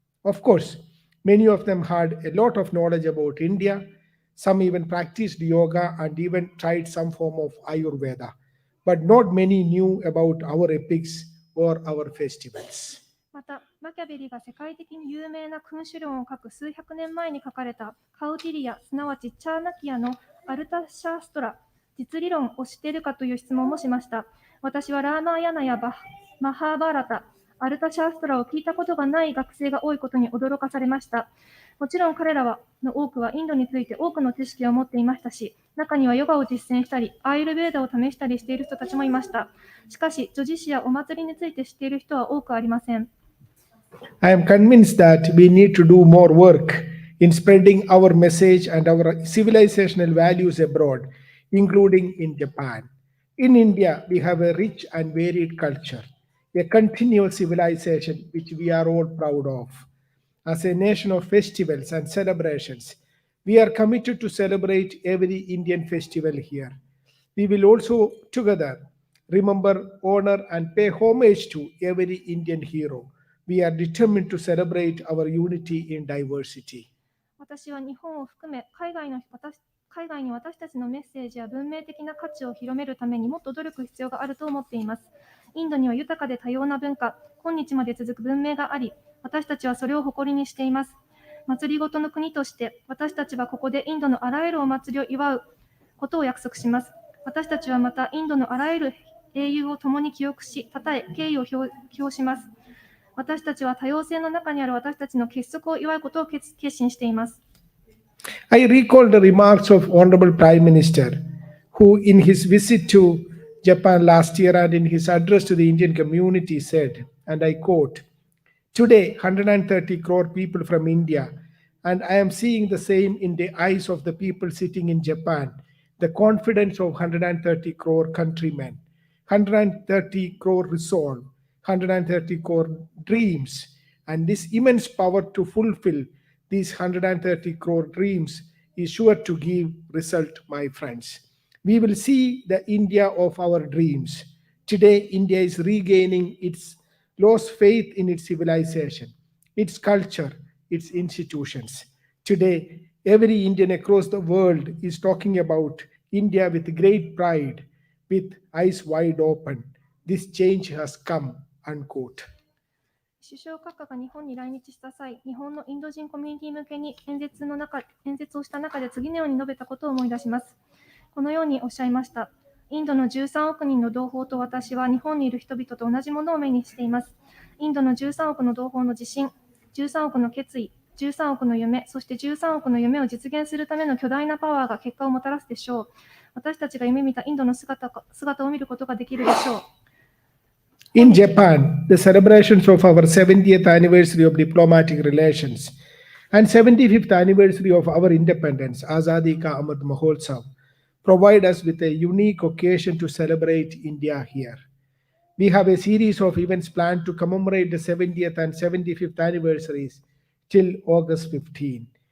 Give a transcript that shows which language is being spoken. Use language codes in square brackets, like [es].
[en] Of course, many of them had a lot of knowledge about India. Some even practiced yoga and even tried some form of Ayurveda. But not many knew about our epics or our festivals. [ja] また、マキャベリが世界的に有名な君主論を書く数百年前に書かれたカウティリア、すなわちチャーナキアのアルタシャーストラ、実理論を知っているかという質問もしました。私はラーマーヤナやマハーバーラタ、アルタシャーストラを聞いたことがない学生が多いことに驚かされました。もちろん彼らの多くはインドについて多くの知識を持っていましたし、中にはヨガを実践したり、アーユルベーダを試したりしている人たちもいました。しかし、叙事詩やお祭りについて知っている人は多くありません。 [en] I am convinced that we need to do more work in spreading our message and our civilizational values abroad, including in Japan. In India, we have a rich and varied culture, a continuous civilization which we are all proud of. As a nation of festivals and celebrations, we are committed to celebrate every Indian festival here. We will also together remember, honor, and pay homage to every Indian hero. We are determined to celebrate our unity in diversity. [ja] 私は日本を含め海外海外に私たちのメッセージや文明的な価値を広めるためにもっと努力必要があると思っています。インドには豊かで多様な文化、今日まで続く文明があり、私たちはそれを誇りにしています。祭りごとの国として、私たちはここでインドのあらゆるお祭りを祝うことを約束します。私たちはまたインドのあらゆる英雄を共に記憶し、称え、敬意を表します。私たちは多様性の中にある私たちの結束を祝うことを決心しています。 [en] I recall the remarks of Honorable Prime Minister, who in his visit to Japan last year and in his address to the Indian community said, and I quote, "Today, 130 crore people from India, and I am seeing the same in the eyes of the people sitting in Japan, the confidence of 130 crore countrymen, 130 crore resolve, 130 crore dreams, and this immense power to fulfill these 130 crore dreams is sure to give result, my friends. We will see the India of our dreams. Today, India is regaining its lost faith in its civilization, its culture, its institutions. Today, every Indian across the world is talking about India with great pride, with eyes wide open. This change has come," unquote. [ja] 首相閣下が日本に来日した際、日本のインド人コミュニティ向けに演説をした中で次のように述べたことを思い出します。このようにおっしゃいました。インドの13億人の同胞と私は日本にいる人々と同じものを目にしています。インドの13億の同胞の自信、13億の決意、13億の夢、そして13億の夢を実現するための巨大なパワーが結果をもたらすでしょう。私たちが夢見たインドの姿を見ることができるでしょう。 [en] In Japan, the celebrations of our 70th anniversary of diplomatic relations and 75th anniversary of our independence, Azadi Ka Amrit Mahotsav, provide us with a unique occasion to celebrate India here. We have a series of events planned to commemorate the 70th and 75th anniversaries till August 15.